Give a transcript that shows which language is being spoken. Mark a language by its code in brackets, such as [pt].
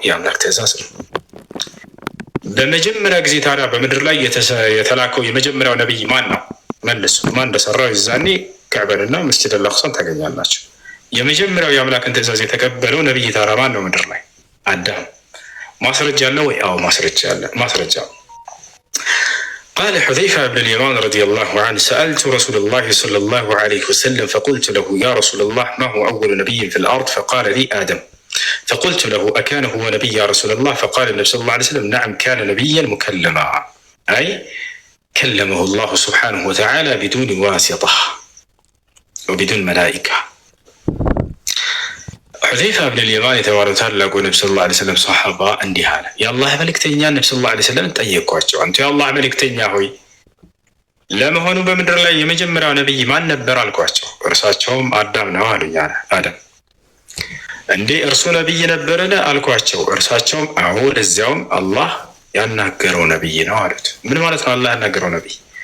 [am] የአምላክ ትእዛዝ ነው። በመጀመሪያ ጊዜ ታዲያ በምድር ላይ የተላከው የመጀመሪያው ነቢይ ማን ነው? መልሱ። ማን እንደሰራው ይዛኔ ካዕባንና መስጂድ አልአቅሳን ታገኛላችሁ። የመጀመሪያው የአምላክን ትእዛዝ የተቀበለው ነቢይ ታዲያ ማን ነው? ምድር ላይ አዳም። ማስረጃ አለ ወይ? አዎ ማስረጃ አለ። ማስረጃ [ar] قال حذيفة بن اليمان رضي الله عنه سألت رسول الله صلى الله عليه وسلم فقلت له يا رسول الله ما هو أول نبي في الأرض فقال لي آدم فقلت له أكان هو نبي يا رسول الله فقال النبي صلى الله عليه وسلم نعم كان نبيا مكلما أي كلمه الله سبحانه وتعالى بدون واسطة وبدون ملائكة. [am] حذيفة بن اليمان የተባሉት ታላቁ ነብዩ ሰለላሁ ዐለይሂ ወሰለም ሷሐባ እንዲህ አለ። የአላህ መልእክተኛ ነብዩ ሰለላሁ ዐለይሂ ወሰለም ጠየቋቸው፣ አንተ የአላህ መልእክተኛ ሆይ ለመሆኑ በምድር ላይ የመጀመሪያው ነብይ ማን ነበር አልኳቸው። እርሳቸውም አዳም ነው አሉኝ። አዳም እንዴ እርሱ ነብይ ነበርን አልኳቸው። እርሳቸውም አዎ ለዚያውም አላህ ያናገረው ነብይ ነው አሉት። ምን ማለት ነው አላህ ያናገረው ነብይ?